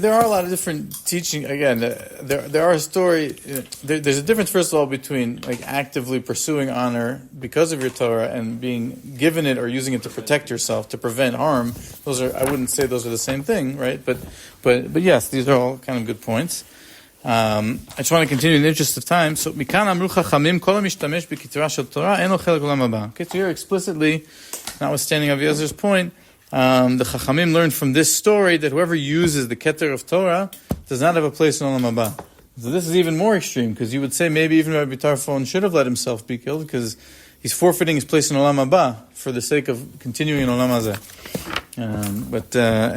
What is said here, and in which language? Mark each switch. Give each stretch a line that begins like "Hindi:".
English: There are a lot of different teaching. Again, there are there's a difference, first of all, between like actively pursuing honor because of your Torah and being given it or using it to protect yourself, to prevent harm. Those are, I wouldn't say those are the same thing, right? But yes, these are all kind of good points. I just want to continue in the interest of time.
Hebrew: So, מכאן אמרו חכמים, כל המשתמש בכתרה של תורה, אין לו חלק לעולם הבא.
English: Okay, so here explicitly, notwithstanding Aviezer's point, the Chachamim learned from this story that whoever uses the Keter of Torah does not have a place in Olam Haba. So this is even more extreme, because you would say maybe even Rabbi Tarfon should have let himself be killed, because he's forfeiting his place in Olam Haba for the sake of continuing in Olam Hazeh.